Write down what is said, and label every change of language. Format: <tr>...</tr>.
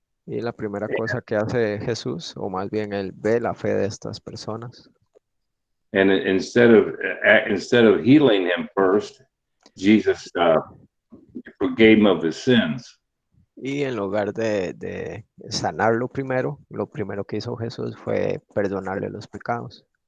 <es>Y la primera cosa que hace Jesús, o más bien él ve la fe de estas personas.</es> <en>And instead of healing him first, Jesus forgave him of his sins.</en> <es>Y en lugar de sanarlo primero, lo primero que hizo Jesús fue perdonarle los pecados.</es>